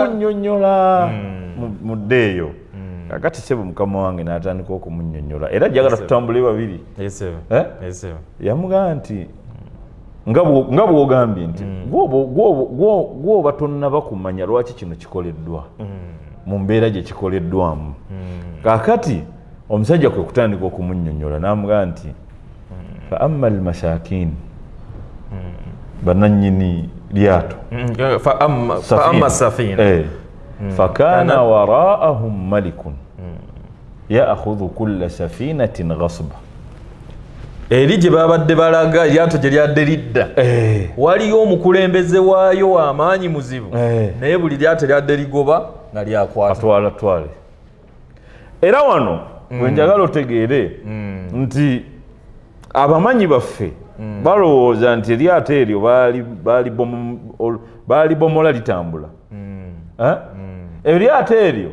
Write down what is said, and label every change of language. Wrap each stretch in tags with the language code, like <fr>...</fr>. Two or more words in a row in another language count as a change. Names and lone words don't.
<lg>kunnyonnyola mu ddeeyo kakati sebo mukama wange n'atandika okumunnyonnyola era jagala tutambule babiri yamugamba nti nga bw'ogambye nti gwoba tonnaba kumanya lwaki kino kikoleddwa mu mbeera gye kikoleddwamu kakati omusajja kwe kutandika okumunnyonnyola n'amugamba nti</lg> <ar>فأما المساكين</ar> <lg>bananyini lyato</lg> <ar>فأما سفينة فكان وراءهم ملك يأخذ كل سفينة غصبا</ar> <lg>eri gye babadde balaga eryato gye lyadde lidda waliyo omukulembeze waayo w'amaanyi muzibu naye buli lyato lyadde ligoba nga lyakwata twale era wano bwe njagala otegeere nti abamanyi baffe balowooza nti eryato eryo baalibomola litambula eryato eryo</lg>